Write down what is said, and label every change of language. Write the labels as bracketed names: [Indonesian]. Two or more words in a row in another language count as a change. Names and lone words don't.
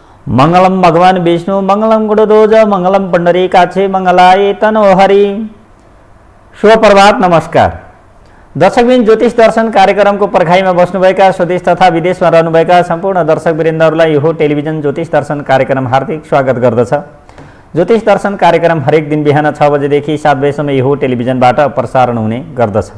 [Sanskrit] मंगलम भगवान विष्णु मंगलम गुरुध्वज मंगलम पुंडरीकाक्षे मंगलाय तनोहरि। [Nepali] शुभ प्रभात, नमस्कार दर्शकबिन। ज्योतिष दर्शन कार्यक्रमको पर्खाइमा बस्नुभएका स्वदेश तथा विदेशमा रहनुभएका सम्पूर्ण दर्शकवृन्दहरूलाई यो टेलिभिजन ज्योतिष दर्शन कार्यक्रम हार्दिक स्वागत गर्दछ। ज्योतिष दर्शन कार्यक्रम हरेक दिन बिहान 6 बजेदेखि 7 बजेसम्म यो टेलिभिजनबाट प्रसारण हुने गर्दछ।